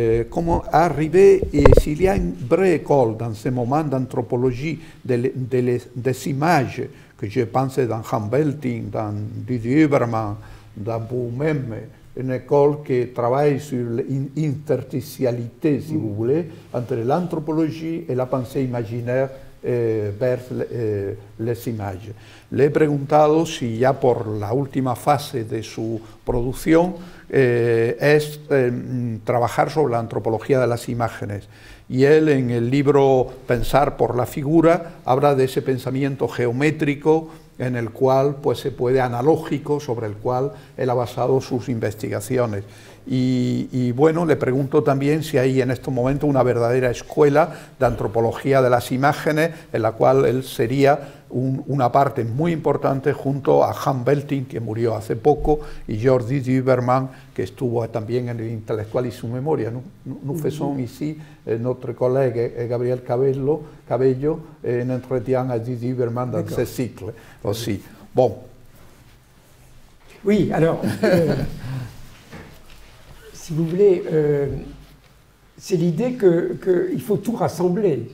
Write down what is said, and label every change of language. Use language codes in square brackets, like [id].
[fr] comment arriver, et s'il y a une vraie école dans ce moment d'anthropologie des images, que je pense dans Humboldt, dans Didier Huberman, dans vous-même, une école qui travaille sur l'interstitialité, si vous voulez, entre l'anthropologie et la pensée imaginaire vers les images. [es] Le he preguntado si ya por la última fase de su producción es trabajar sobre la antropología de las imágenes. Y él en el libro Pensar por la figura habla de ese pensamiento geométrico en el cual pues se puede analógico, sobre el cual él ha basado sus investigaciones. Y bueno, le pregunto también si hay en estos momentos una verdadera escuela de antropología de las imágenes en la cual él sería una parte muy importante junto a Humboldt, que murió hace poco, y Georges Huberman, que estuvo también en el Intelectual y su memoria. [fr] Nous faisons ici notre collègue Gabriel Cabello un entretien à Didier Huberman dans ce cycle aussi. Bon. Oui, alors, si vous voulez, c'est l'idée qu'il faut tout rassembler.